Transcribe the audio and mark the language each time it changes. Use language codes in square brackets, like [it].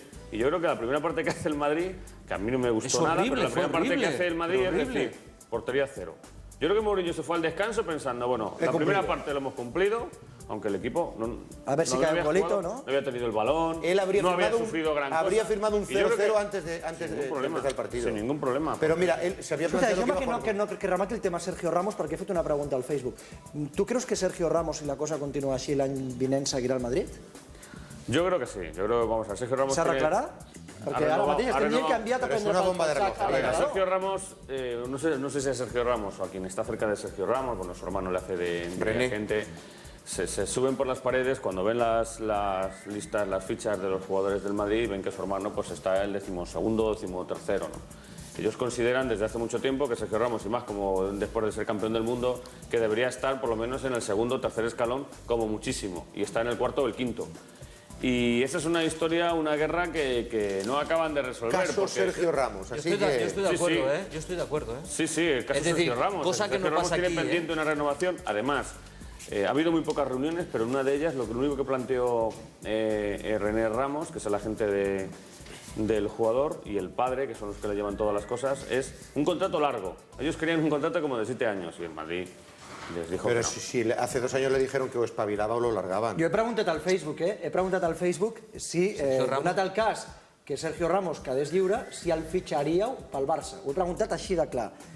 [es] Y yo creo que la primera parte que hace el Madrid, que a mí no me gustó nada, pero la primera parte que hace el Madrid es decir, portería cero. Yo creo que Mourinho se fue al descanso pensando, bueno, la primera parte lo hemos cumplido, aunque el equipo a ver si cae un golito, ¿no? No había tenido el balón, él no había sufrido gran cosa. Habría firmado un 0-0 antes de empezar el partido. Sin ningún problema. [ca] Però mira, ell s'havia planteat... que remati el tema Sergio Ramos, perquè he fet una pregunta al Facebook. Tu creus que Sergio Ramos, si la cosa continua així, l'any vinent seguirà al Madrid? [es] Yo creo que sí. Yo creo que vamos a Sergio Ramos. [ca] ¿S'arreglarà? Perquè ara mateix estem dient que ha enviat a prendre [es] a Sergio Ramos, no sé si es Sergio Ramos o a quien está cerca de Sergio Ramos, bueno, su hermano le hace de agente, se suben por las paredes cuando ven las listas, las fichas de los jugadores del Madrid y ven que su hermano pues está el 12º, 13º, ¿no? Ellos consideran desde hace mucho tiempo que Sergio Ramos, y más como después de ser campeón del mundo, que debería estar por lo menos en el segundo o tercer escalón, como muchísimo, y está en el cuarto o el quinto. Y esa es una historia, una guerra que no acaban de resolver. Caso Sergio Ramos, así yo estoy de acuerdo, Yo estoy de acuerdo, Sí, el caso Sergio Ramos. Cosa que no pasa aquí, tiene pendiente una renovación. Además, ha habido muy pocas reuniones, pero en una de ellas lo único que planteó René Ramos, que es el agente del jugador, y el padre, que son los que le llevan todas las cosas, es un contrato largo. Ellos querían un contrato como de 7 años y el Madrid les dijo Pero que no. si hace 2 años le dijeron que o espabilava o lo largaven. [ca] Jo he preguntat al Facebook, He preguntat al Facebook si, donat el cas que Sergio Ramos quedés lliure, si el fitxaríeu pel Barça. Ho he preguntat així de clar.